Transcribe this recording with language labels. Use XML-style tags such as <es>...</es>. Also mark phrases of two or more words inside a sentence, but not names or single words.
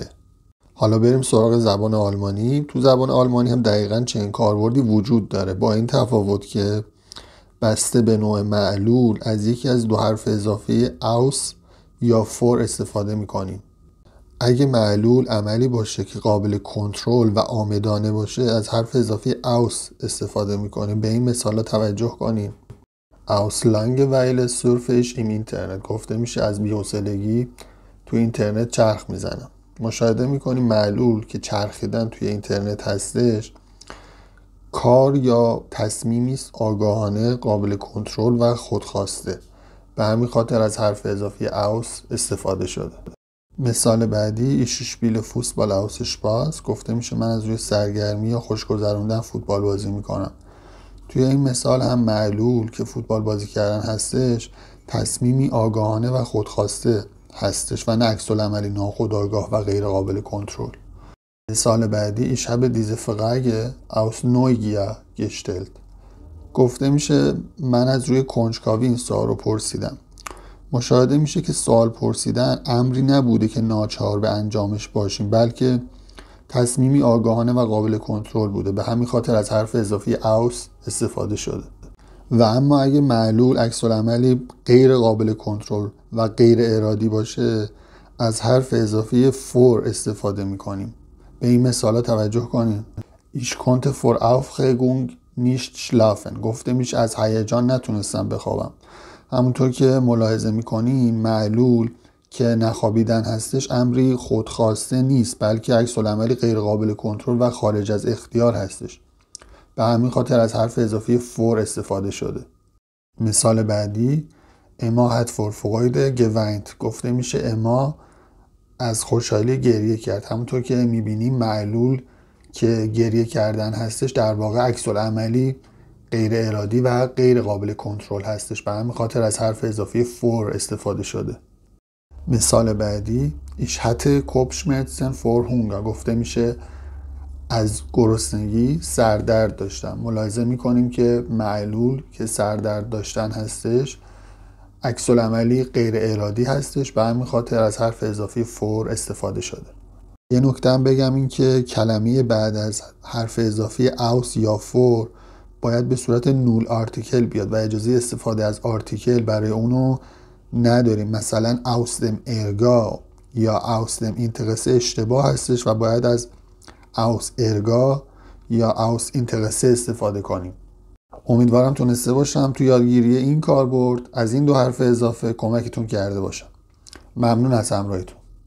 <fa>حالا بریم سراغ زبان آلمانی. تو زبان آلمانی هم دقیقاً چنین کاربردی وجود داره، با این تفاوت که بسته به نوع معلول از یکی از دو حرف اضافی aus یا for استفاده میکنیم. اگه معلول عملی باشه که قابل کنترل و عامدانه باشه از حرف اضافی aus استفاده میکنیم. به این مثالا توجه کنیم.</fa> <de>aus Langeweile surfe ich im Internet,</de> <fa>گفته میشه از بی‌حوصلگی تو اینترنت چرخ میزنم. مشاهده میکنیم معلول که چرخیدن توی اینترنت هستش کار یا تصمیمی است آگاهانه، قابل کنترل و خودخواسته. به همین خاطر از حرف اضافی aus استفاده شده. مثال بعدی</fa> <de>ich spiele Fußball aus Spaß،</de> <fa>گفته میشه من از روی سرگرمی یا خوش گذروندن فوتبال بازی میکنم. توی این مثال هم معلول که فوتبال بازی کردن هستش تصمیمی آگاهانه و خودخواسته هستش و نه عکس العملی ناخودآگاه و غیر قابل کنترل. مثال بعدی</fa> <de>ich habe diese Frage aus Neugier gestellt,</de> <fa>گفته میشه من از روی کنجکاوی این سوال رو پرسیدم. مشاهده میشه که سوال پرسیدن امری نبوده که ناچار به انجامش باشیم، بلکه تصمیمی آگاهانه و قابل کنترل بوده. به همین خاطر از حرف اضافی aus استفاده شده. و اما اگه معلول عکس العملی غیر قابل کنترل و غیر ارادی باشه از حرف اضافی for استفاده میکنیم. به این مثالا توجه کنیم.</fa> <de>Ich konnte vor Aufregung nicht schlafen،</de> <fa>گفته میشه از هیجان نتونستم بخوابم. همونطور که ملاحظه میکنیم معلول که نخوابیدن هستش امری خودخواسته نیست، بلکه عکس العملی غیر قابل کنترل و خارج از اختیار هستش. به همین خاطر از حرف اضافی for استفاده شده. مثال بعدی</fa> <de>Emma hat vor Freude geweint,</de> <fa>گفته میشه اما از خوشحالی گریه کرد. همونطور که میبینیم معلول که گریه کردن هستش در واقع عکس العملی غیر ارادی و غیر قابل کنترل هستش. به همین خاطر از حرف اضافی for استفاده شده. مثال بعدی</fa> <de>ich hatte Kopfschmerzen vor Hunger،</de> <fa>گفته میشه از گرسنگی سردرد داشتم. ملاحظه میکنیم که معلول که سردرد داشتن هستش عکس العملی غیر ارادی هستش. به همین خاطر از حرف اضافی for استفاده شده. یه نکته هم بگم این که کلمه بعد از حرف اضافی aus یا for باید به صورت</fa> <de>Null Artikel</de> <fa>بیاد و اجازه استفاده از آرتیکل برای اونو نداریم. مثلا</fa> <de>aus dem Ärger</de> <fa>یا</fa> <de>aus dem Interesse</de> <fa>اشتباه هستش و باید از</fa> <de>aus Ärger</de> <fa>یا</fa> <de>aus Interesse</de> <fa>استفاده کنیم. امیدوارم تونسته باشم تو یادگیری این کاربرد از این دو حرف اضافه کمکتون کرده باشم. ممنون از همراهیتون.</fa>